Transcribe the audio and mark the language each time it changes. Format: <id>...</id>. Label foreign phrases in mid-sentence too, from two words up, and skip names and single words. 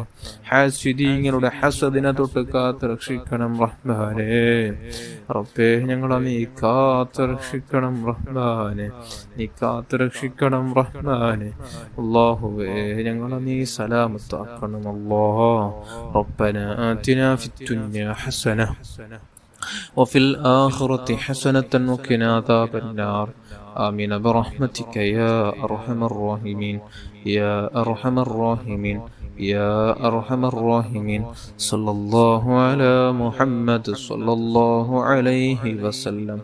<ml>ഹാസിദീങ്ങളുടെ ഹസദിനെ തൊട്ട് കാത്ത് രക്ഷിക്കണം റഹ്മാനെ. റബ്ബേ, ഞങ്ങളെ നീ കാത്ത് രക്ഷിക്കണം റഹ്മാനെ. നീ കാത്ത് രക്ഷിക്കണം റഹ്മാനെ. ഞങ്ങളെ നീ സലാമത്താക്കണം</ml> <ar>ربنا آتنا في الدنيا حسنة وفي الآخرة حسنة وقنا عذاب النار. آمين برحمتك يا أرحم الراحمين يا أرحم الراحمين يا أرحم الراحمين. صلى الله على محمد صلى الله عليه وسلم.</ar>